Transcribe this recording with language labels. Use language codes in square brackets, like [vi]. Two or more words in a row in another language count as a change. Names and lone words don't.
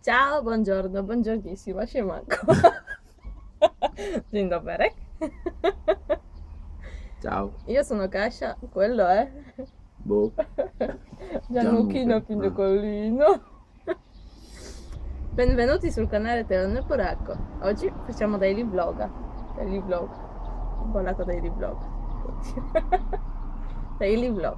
[it] Ciao, buongiorno, buongiornissimo, [pl] siemanko. Dzień dobry. [it] Ciao. Io sono Kasia, quello è Boh. Gianluchino Pignocollino. Benvenuti sul canale Telone Poracco. Oggi facciamo [en] daily vlog. Daily vlog. Volato daily vlog. Daily vlog.